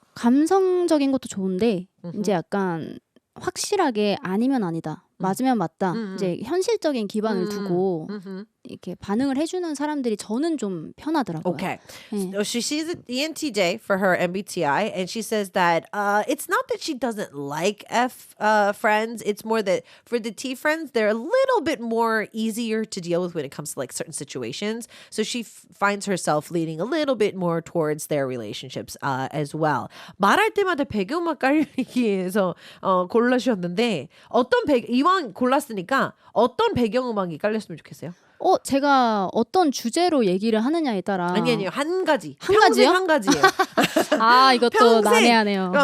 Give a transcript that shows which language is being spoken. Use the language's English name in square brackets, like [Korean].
[Korean] 감성적인 것도 좋은데 이제 약간 확실하게 아니면 아니다. 맞으면 맞다. 이제 현실적인 기반을 두고 이렇게 반응을 해주는 사람들이 저는 좀 편하더라고요. [English] Okay. [Korean] 네. [English] So she's an ENTJ for her MBTI, and she says that it's not that she doesn't like F friends. It's more that for the T friends, they're a little bit more easier to deal with when it comes to like certain situations. So she finds herself leaning a little bit more towards their relationships as well. [Korean] 말할 때마다 배경음악 깔리기에서 골라주셨는데 이왕 골랐으니까 어떤 배경음악이 깔렸으면 좋겠어요? 제가 어떤 주제로 얘기를 하느냐에 따라 아니요 한 가지. 한 평생 가지요? 한 가지예요. 아 이것도 난해하네요.